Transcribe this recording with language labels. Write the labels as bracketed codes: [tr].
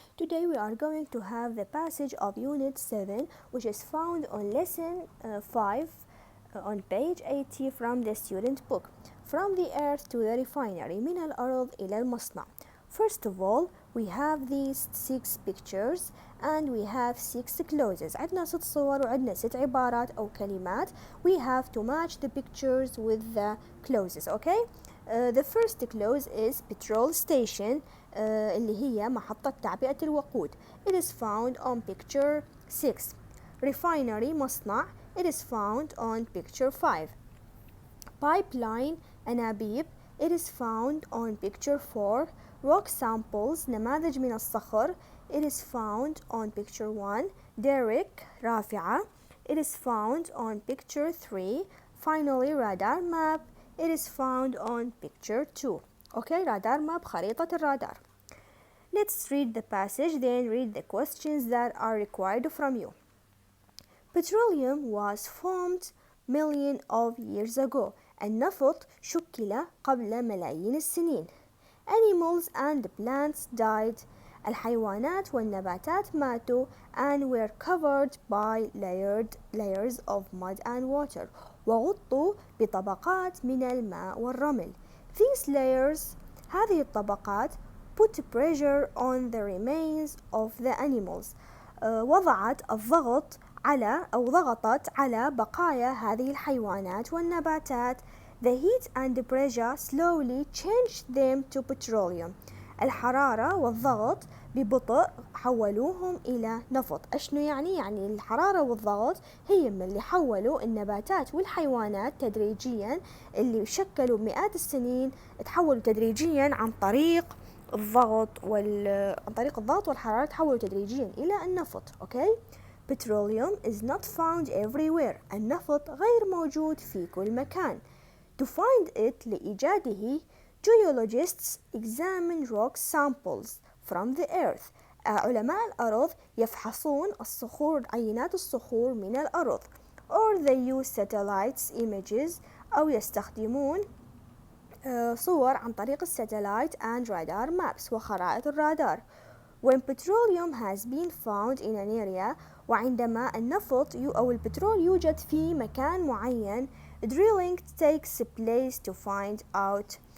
[en] Today we are going to have the passage of Unit 7, which is found on Lesson 5 on page 80 from the student book. From the earth to the refinery. [ar] من الأرض إلى المصنع. [en] First of all, we have these 6 pictures and we have 6 clauses. [ar] عندنا 6 صور وعندنا 6 عبارات أو كلمات. [en] We have to match the pictures with the clauses, okay? The first clause is petrol station [ar] اللي هي محطة تعبئة الوقود. [en] It is found on picture 6. Refinery مصنع. It is found on picture 5. Pipeline أنابيب. It is found on picture 4. Rock samples [ar] نماذج من الصخر. [en] It is found on picture 1. Derrick رافعة. It is found on picture 3. Finally, radar map. It is found on picture 2. Okay, radar map [ar] خريطة الرادار. [en] Let's read the passage, then read the questions that are required from you. Petroleum was formed millions of years ago. [ar] النفط شكل قبل ملايين السنين. [en] Animals and plants died. [ar] الحيوانات والنباتات ماتوا [en] and were covered by layers of mud and water. [ar] وغطوا بطبقات من الماء والرمل. [en] These layers [ar] هذه الطبقات [en] put pressure on the remains of the animals. [ar] وضعت الضغط على أو ضغطت على بقايا هذه الحيوانات والنباتات. [en] The heat and the pressure slowly changed them to petroleum. [ar] الحرارة والضغط ببطء حولوهم إلى نفط. أشنو يعني؟ يعني الحرارة والضغط هي من اللي حولوا النباتات والحيوانات تدريجيا اللي شكلوا مئات السنين تحولوا تدريجيا عن طريق الضغط والحرارة تحولوا تدريجيا إلى النفط. [en] Okay? Petroleum is not found everywhere. [ar] النفط غير موجود في كل مكان. [en] To find it [ar] لإيجاده [en] Geologists examine rock samples from the earth. [ar] علماء الأرض يفحصون عينات الصخور من الأرض. [en] Or they use satellites images [ar] أو يستخدمون صور عن طريق الساتلايت [en] and radar maps [ar] وخرائط الرادار. [en] When petroleum has been found in an area [ar] وعندما النفط أو البترول يوجد في مكان معين [en] drilling takes place to find out